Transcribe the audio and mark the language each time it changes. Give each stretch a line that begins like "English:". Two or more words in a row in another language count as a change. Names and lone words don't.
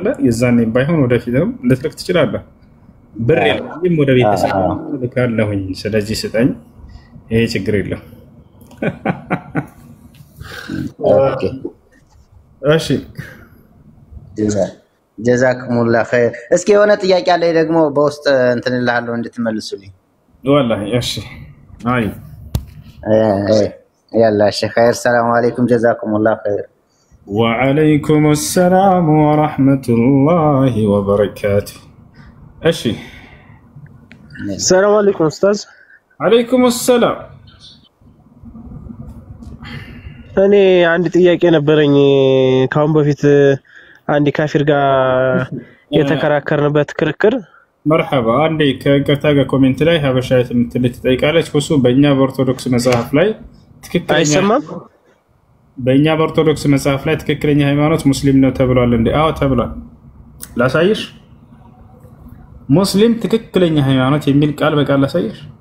Amharic: የዛኔ ባይሆን ወደፊትም ልትልክ ትችላለህ። ብር የለኝም ወደ ቤተሰብ ልካለሁኝ ስለዚህ ስጠኝ፣ ይሄ ችግር የለም። ኦኬ እሺ
Arabic: جزاكم الله خير።
Amharic: እስኪ የሆነ ጥያቄ አለ ደግሞ በውስጥ እንትን እልሃለሁ እንድትመልሱልኝ والله እሺ አይ
Arabic: يلا شيخ خير. السلام عليكم جزاكم الله خير. وعليكم السلام ورحمة الله وبركاته.
Amharic: እሺ
Arabic: السلام عليكم أستاذ. عليكم السلام
Amharic: እኔ አንድ ጥያቄ ነበረኝ ካሁን በፊት አንድ ካፊር ጋር የተከራከርንበት ክርክር
Arabic: مرحبا عندي كرتا
Amharic: ጋር ኮሜንት ላይ ሀበሻይት የምትል ትጠይቃለች ሁሱ በእኛ በኦርቶዶክስ መጽሐፍ ላይ ትክክለኛ አይሰማም በእኛ በኦርቶዶክስ መጽሐፍ ላይ ትክክለኛ ሃይማኖት ሙስሊም ነው ተብሏል እንዴ አዎ ተብሏል ላሳይሽ ሙስሊም ትክክለኛ ሃይማኖት የሚል ቃል በቃል ላሳይሽ